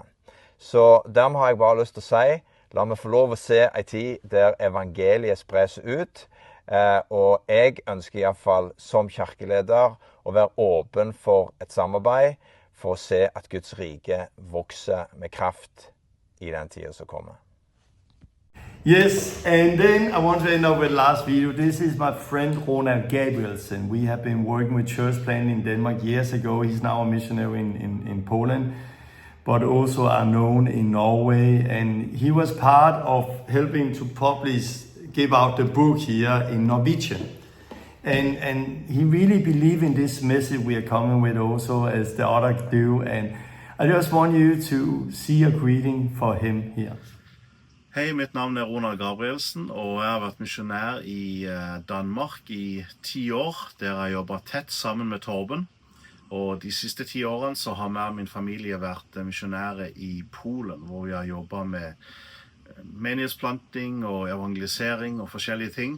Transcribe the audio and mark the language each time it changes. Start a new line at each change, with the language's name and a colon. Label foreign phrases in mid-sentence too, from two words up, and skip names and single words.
Norwegian: Så dermed har jeg bare lyst til å si, la meg få lov å se en tid der evangeliet spres ut, og jeg ønsker i hvert fall som kirkeleder å være åpen for et samarbeid, for å se at Guds rike vokser med kraft i den tiden som kommer.
English: Yes, and then I want to end up with the last video. This is my friend Ronald Gabrielsen. We have been working with church planting in Denmark years ago. He's now a missionary in Poland, but also are known in Norway. And he was part of helping to give out the book here in Norwegian. And he really believed in this message we are coming with also, as the other do. And I just want you to see a greeting for him here.
Norwegian: Hei, mitt navn er Ronald Gabrielsen, og jeg har vært misjonær i Danmark i 10 år, der jeg jobbet tett sammen med Torben. Og de siste 10 årene så har jeg og min familie vært misjonærer i Polen, hvor vi har jobbet med menighetsplanting og evangelisering og forskjellige ting.